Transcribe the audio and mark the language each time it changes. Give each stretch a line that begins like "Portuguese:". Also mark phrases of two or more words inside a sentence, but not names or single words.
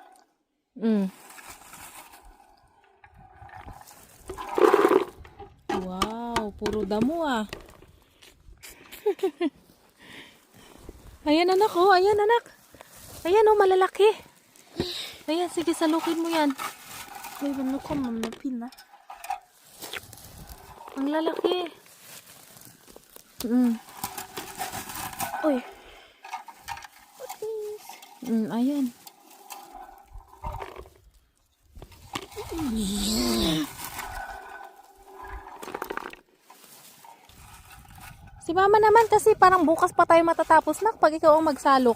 Filipino: Wow, puro damo ah. Ayan anak oh, ayan anak. Ayan oh, malalaki. Ayan, sige salukin mo yan.
Swedish: Maybe no kommer med pinnar.
Filipino: Ang lalaki. Oj. Ayan. Si mama naman kasi parang bukas pa tayo matatapos na pag ikaw ang magsalok.